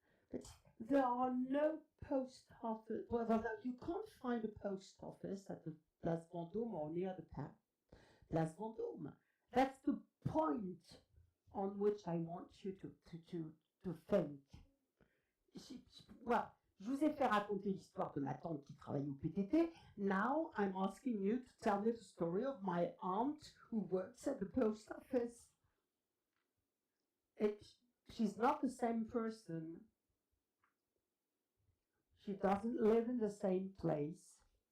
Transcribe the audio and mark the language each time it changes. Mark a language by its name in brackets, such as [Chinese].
[English] But there are no post office. Well, you can't find a post office at the Place Vendôme or near the Place Vendôme. That's the point on which I want you to think. [French] Well, je vous ai fait raconter l'histoire de ma tante qui travaille au PTT. [English] Now I'm asking you to tell me the story of my aunt who works at the post office. She's not the same person. She doesn't live in the same place.